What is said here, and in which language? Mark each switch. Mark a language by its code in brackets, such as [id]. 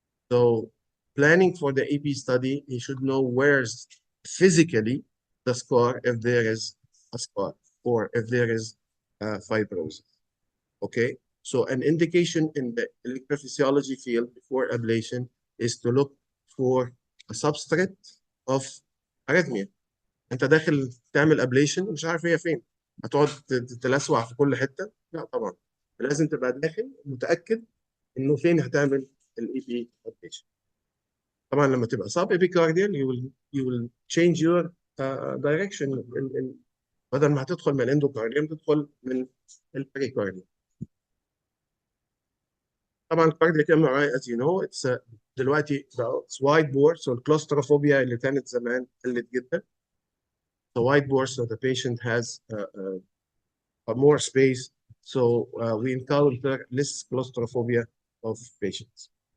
[en] So planning for the EP study, you should know where's physically the scar, if there is a scar, or if there is fibrosis, okay? So an indication in the electrophysiology field before ablation is to look for a substrate of arrhythmia. [ar] انت داخل تعمل ابليشن مش عارف هي فين، هتقعد تلسوع في كل حته؟ لا طبعا، لازم تبقى داخل متاكد انه فين هتعمل الاي بي ابليشن. طبعا لما تبقى سب ابيكارديال [en] you will change your direction. [ar] بدل ما هتدخل من الاندوكارديوم تدخل من البريكارديوم. طبعا [en] cardiac MRI as you know it's [ar] دلوقتي بقى [en] it's wide bore so [ar] الكلوستروفوبيا اللي كانت زمان قلت جدا. [en] The wide bore so the patient has more space so we encounter less claustrophobia of patients.